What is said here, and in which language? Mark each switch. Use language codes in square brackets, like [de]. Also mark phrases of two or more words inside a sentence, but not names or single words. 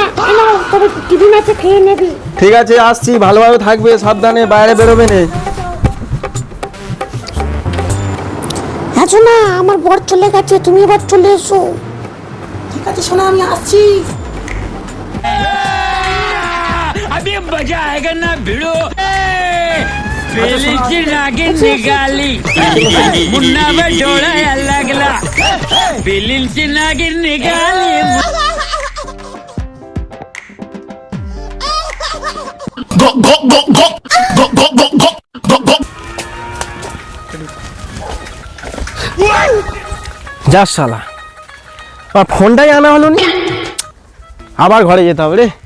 [bn] নাও, তবে টিফিন আছে, খেয়ে নেবি। ঠিক আছে, আসছি, ভালোভাবে থাকবে, সাবধানে, বাইরে বেরোবে না। আছো না, আমার বর চলে গেছে, তুমি এবার চলে এসো। ঠিক আছে শোনা, আমি আসছি। [hi] अभी मजा आएगा ना भिड़ो पेली नागिन निकाली मुन्ना में डोड़ा लगला पेली नागिन निकाली [bn] যা শালা, আর ফোনটাই আনা হলো নি, আবার ঘরে যেতে হবে রে।